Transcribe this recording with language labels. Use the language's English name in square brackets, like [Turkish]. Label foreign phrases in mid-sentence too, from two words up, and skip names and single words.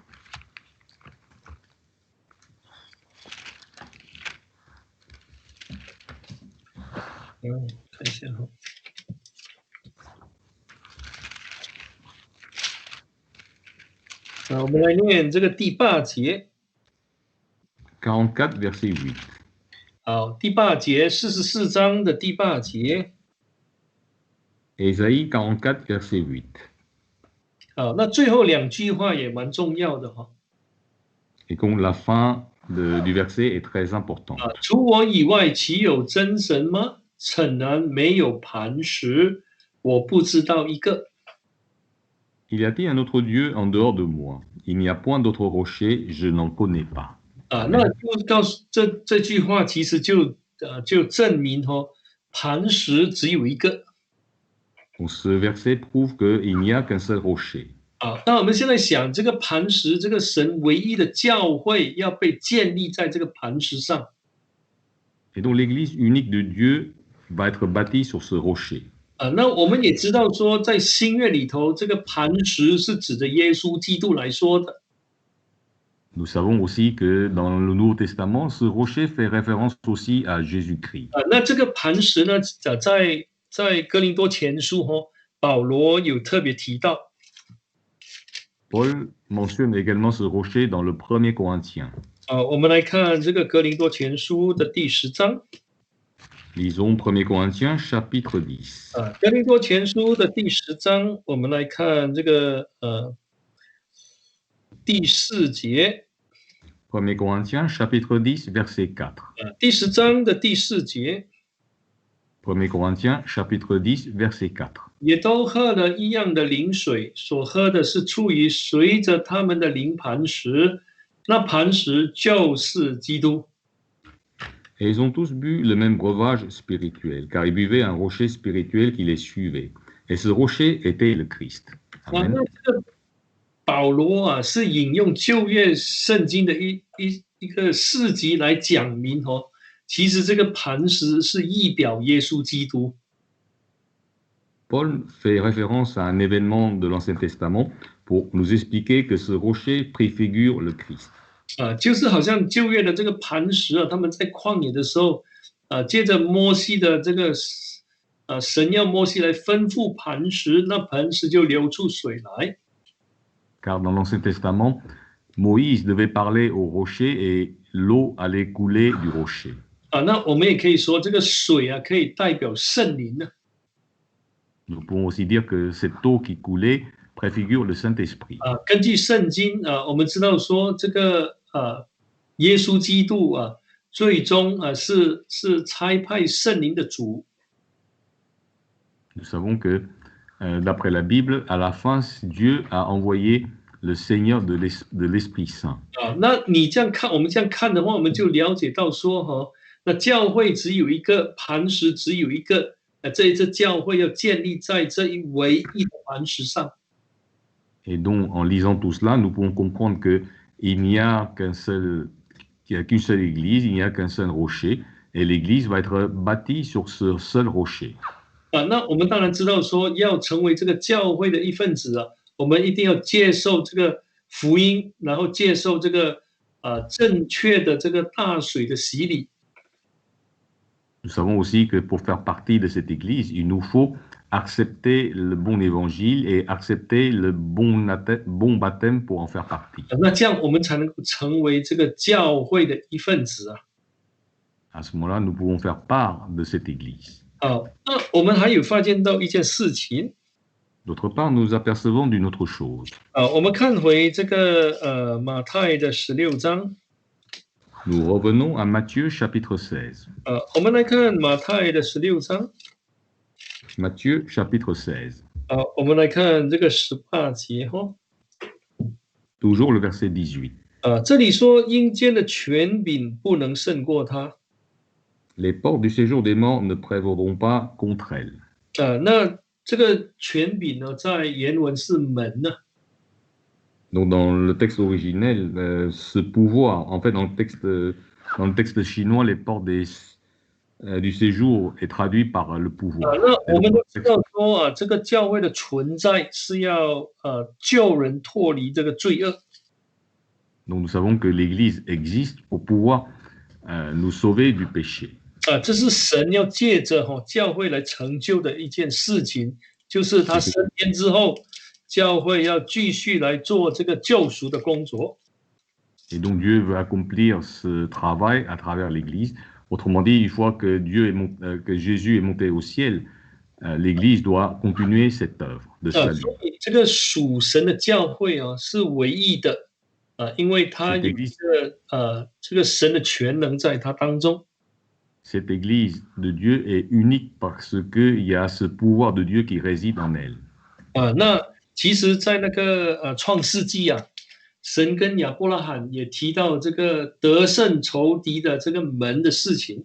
[Chinese] 看一下我们来念这个第8节。 [French] 44 verset 8. [Chinese] 好，第8节，44章的第8节。 [French] Ésaïe 44 verset 8. [Chinese] 那最后2句话也蛮重要的 [French] Et donc la fin du verset est très importante. [Chinese] 除我以外，岂有真神吗？诚然没有磐石，我不知道一个。 [French] Il y a-t-il un autre Dieu en dehors de moi? Il n'y a point d'autre rocher, je n'en connais pas. [Chinese] 那就告诉这句话，其实就证明磐石只有一个。 [French] Donc, ce verset prouve qu'il n'y a qu'un seul rocher. [Chinese] 那我们现在想，这个磐石，这个神唯一的教会要被建立在这个磐石上。 [French] Et donc l'Église unique de Dieu va être bâtie sur ce rocher. [Chinese] 那我们也知道说，在新约里头，这个磐石是指着耶稣基督来说的。 [French] Nous savons aussi que dans le Nouveau Testament, ce rocher fait référence aussi à Jésus-Christ. [Chinese] 那这个磐石呢，在哥林多前书保罗有特别提到。 [French] Paul mentionne également ce rocher dans le 1er Corinthiens. [Chinese] 我们来看这个哥林多前书的第10章。 [French] Lisons 1er Corinthiens chapitre 10. [Chinese] 哥林多前书的第10章，我们来看这个第4节。 [French] 1er Corinthiens chapitre 10 verset 4. [Chinese] 第10章的第4节。 [French] 1er Corinthiens chapitre 10 verset 4. [Chinese] 也都喝了一样的灵水，所喝的是出于随着他们的灵磐石，那磐石就是基督。 [French] Et ils ont tous bu le même breuvage spirituel, car ils buvaient un rocher spirituel qui les suivait. Et ce rocher était le Christ. Amen. [Chinese] 保罗是引用旧约圣经的一个事迹来讲明其实这个磐石是意表耶稣基督。 [French] Paul fait référence à un événement de l'Ancien Testament pour nous expliquer que ce rocher préfigure le Christ. [Chinese] 就是好像旧约的这个磐石他们在旷野的时候接着摩西的这个神要摩西来吩咐磐石，那磐石就流出水来。 [French] Car dans l'Ancien Testament, Moïse devait parler au rocher et l'eau allait couler du rocher. [Chinese] 那我们也可以说这个水可以代表圣灵。 [French] Nous pouvons aussi dire que cette eau qui coulait préfigure le Saint-Esprit. [Chinese] 根据圣经我们知道说这个耶稣基督最终是差派圣灵的主。 [French] Nous savons que d'après la Bible, à la fin, Dieu a envoyé le Seigneur de l'Esprit Saint. [Chinese] 那你这样看，我们这样看的话，我们就了解到说那教会只有一个，磐石只有一个，这一次教会要建立在这一唯一的磐石上。 [French] Et donc, en lisant tout cela, nous pouvons comprendre qu'il n'y a qu'une seule église, il n'y a qu'un seul rocher, et l'église va être bâtie sur ce seul rocher. [Chinese] 那我们当然知道说，要成为这个教会的一份子我们一定要接受这个福音，然后接受这个正确的这个大水的洗礼。 [French] Nous savons aussi que pour faire partie de cette église, il nous faut accepter le bon évangile et accepter le bon baptême pour en faire partie. [Chinese] 那这样我们才能够成为这个教会的一份子 [French] À ce moment-là, nous pouvons faire part de cette église. [Chinese] 那我们还有发现到一件事情。 [French] D'autre part, nous apercevons d'une autre chose. [Chinese] 我们看回这个马太的16章。 [French] Nous revenons à Matthieu chapitre 16. [Chinese] 我们来看马太的16章。 [French] Matthieu chapitre 16. [Chinese] 我们来看这个18节 [French] Toujours le verset 18. [Chinese] 这里说阴间的权柄不能胜过他。 [French] Les portes du séjour des morts ne prévaudront pas contre elles. [Chinese] 那这个权柄呢，在原文是门 [French] Donc dans le texte originel, ce pouvoir, en fait dans le texte chinois, les portes du séjour est traduit par le pouvoir. [Chinese] 那我们都知道说这个教会的存在是要救人脱离这个罪恶。 [French] Donc nous savons que l'Église existe pour pouvoir nous sauver du péché. [Chinese] 这是神要借着教会来成就的一件事情，就是他升天之后。教会要继续来做这个救赎的工作。 [French] Et donc Dieu veut accomplir ce travail à travers l'Église. Autrement dit, une fois que que Jésus est monté au ciel, l'Église doit continuer cette œuvre de salut. [Chinese] 所以这个属神的教会是唯一的因为他有这个神的全能在他当中。 [French] Cette Église de Dieu est unique parce qu'il y a ce pouvoir de Dieu qui réside en elle. [Chinese] 那其实，在那个创世纪啊，神跟亚伯拉罕也提到这个得胜仇敌的这个门的事情。